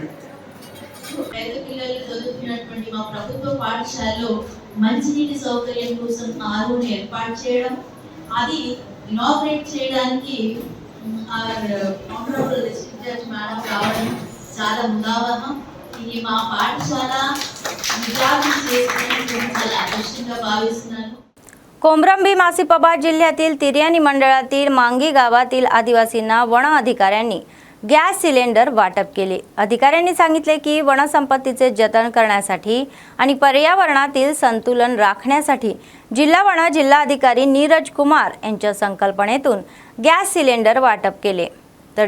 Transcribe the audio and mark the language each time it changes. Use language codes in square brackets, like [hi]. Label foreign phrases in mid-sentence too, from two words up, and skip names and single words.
[te] పేద పిల్లలు చదువుతున్నటువంటి మా ప్రభుత్వ పాఠశాలలో మంచినీటి సౌకర్యం కోసం ఆరుని ఏర్పాటు చేయడం, అది ఇనాగ్రేట్ చేయడానికి [en] honourable district judge madam [te] రావడం చాలా ముదావహం. ఇది మా పాఠశాల విద్యార్థులు చేస్తున్న చాలా అదృష్టంగా భావిస్తున్నాను. [mr] कोमरंबी मासिपाबाद जिल्ह्यातील तिर्यानी मंडळातील मांगी गावातील आदिवासींना वन अधिकाऱ्यांनी गॅस सिलेंडर वाटप केले. अधिकाऱ्यांनी सांगितले की वनसंपत्तीचे जतन करण्यासाठी आणि पर्यावरणातील संतुलन राखण्यासाठी जिल्हाधिकारी नीरज कुमार यांच्या संकल्पनेतून गॅस सिलेंडर वाटप केले.